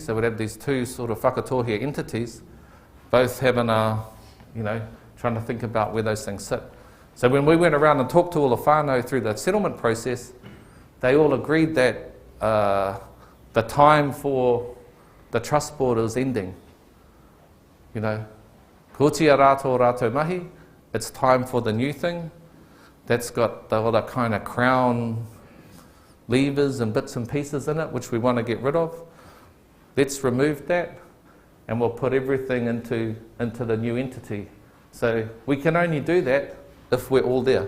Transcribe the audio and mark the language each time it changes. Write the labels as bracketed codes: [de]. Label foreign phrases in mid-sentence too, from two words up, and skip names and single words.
[en] So we'd have these two sort of Whakatohea entities, both having a, trying to think about where those things sit. So when we went around and talked to all the whānau through the settlement process, they all agreed that the time for the trust board is ending. [mi] Kutia rātou mahi, [en] it's time for the new thing. That's got the other kind of crown levers and bits and pieces in it, which we want to get rid of. Let's remove that, and we'll put everything into the new entity. So we can only do that if we're all there.